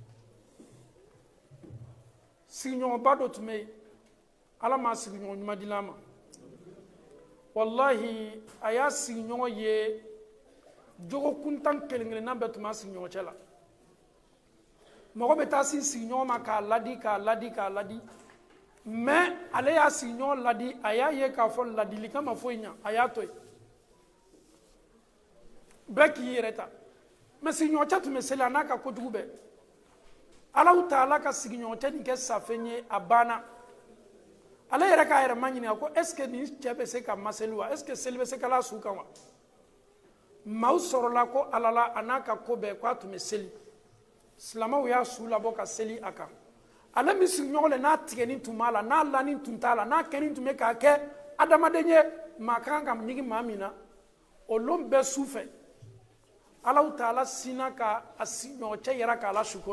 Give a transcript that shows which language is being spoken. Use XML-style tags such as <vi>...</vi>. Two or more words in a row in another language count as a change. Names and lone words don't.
<bm>sigiɲɔgɔnba dɔ tun bɛ yen ala m'a sigiɲɔgɔn ɲuman di a ma wallahi a y'a sigiɲɔgɔn ye jogo kuntan kelen-kelenna bɛɛ tun b'a sigiɲɔgɔn cɛ la mɔgɔ bɛ taa si sigiɲɔgɔn ma k'a ladi mais ale y'a sigiɲɔgɔn ladi a y'a ye k'a fɔ ladilikan ma foyi ɲa a y'a to yen bɛɛ k'i yɛrɛ ta mais sigiɲɔgɔn cɛ tun bɛ seli a n'a ka kojugu bɛɛ alaw taala ka sigiɲɔgɔn cɛ nin kɛ safɛn ye a banna ale yɛrɛ k'a yɛrɛ ma ɲininka ko</bm> <fr>est ce que</fr> <bm>nin cɛ bɛ se ka maseli wa</bm> <fr>est ce que</fr> <bm>seli bɛ se ka la su kan wa maaw sɔrɔla ko ala la a n'a ka ko bɛɛ k'a tun bɛ seli silamɛw y'a su labɔ ka seli a kan ale min sigiɲɔgɔn le n'a tigɛni tun b'a la n'a lani tun t'a la n'a kɛni tun bɛ k'a kɛ adamaden ye maa kan ka ɲigi maa min na o lon bɛɛ su fɛ alaw taala sinna ka a sigiɲɔgɔn cɛ yɛrɛ k'a la suko</bm>